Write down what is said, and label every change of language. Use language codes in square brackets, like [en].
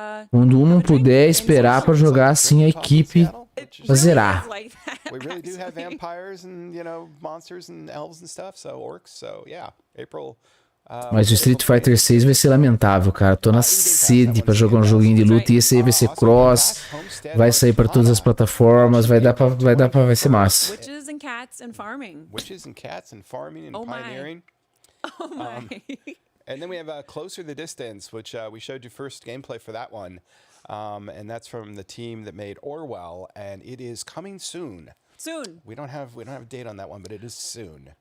[pt] Quando um não puder esperar pra jogar assim a equipe pra zerar. [en] We really do have vampires and, you know, monsters and elves and stuff, so orcs, so yeah, April. [pt] Mas o Street Fighter 6 vai ser lamentável, cara. Tô na sede pra jogar um joguinho de luta e esse aí vai ser cross, vai sair pra todas as plataformas, vai ser massa. [en] Witches and cats and farming. Witches and cats and farming and pioneering. Oh my. And then we have Closer the Distance, which we showed you first gameplay for that one. And that's from the team that made Orwell, and it is coming soon. Soon. We don't have a date on that one, but it is soon.